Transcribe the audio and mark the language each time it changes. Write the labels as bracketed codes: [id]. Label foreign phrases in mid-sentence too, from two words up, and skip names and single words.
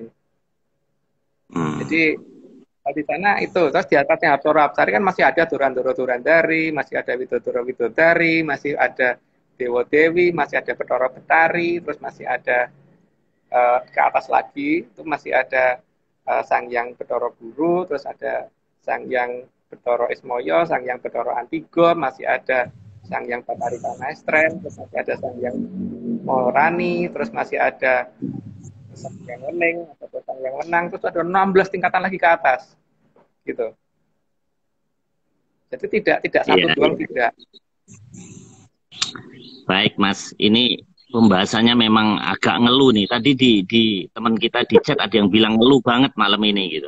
[id] Jadi di sana itu, terus di atasnya Hapsara-Hapsari kan masih ada Durandara-Durandari, masih ada Widodara-Widodari, masih ada Dewa-Dewi, masih ada Bathara-Bathari, terus masih ada ke atas lagi itu masih ada Sang Hyang Bathara Guru, terus ada Sang Hyang Bathara Ismaya, Sang Hyang Bathara Antigo, masih ada Sang Hyang Bathari Panaestren, terus masih ada Sang Hyang Maharani, terus masih ada Sang Hyang Wening, atau Sang Hyang Wenang, terus ada 16 tingkatan lagi ke atas, gitu. Jadi tidak satu doang, tidak. Baik Mas, ini pembahasannya memang agak ngeluh nih. Tadi di teman kita di chat ada yang bilang ngeluh banget malam ini gitu.